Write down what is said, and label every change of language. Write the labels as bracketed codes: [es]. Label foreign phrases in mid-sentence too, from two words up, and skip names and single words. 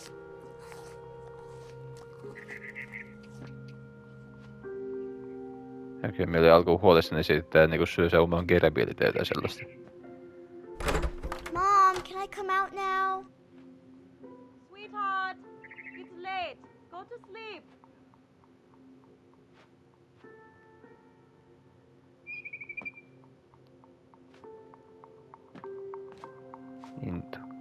[fi] Okei, meillä oli alkuun huolissani siitä, että niinku syö se oman gerebieli tai jotain sellaista. [en] Mom, can I come out now? Sweetheart, it's late. Go to sleep. Into.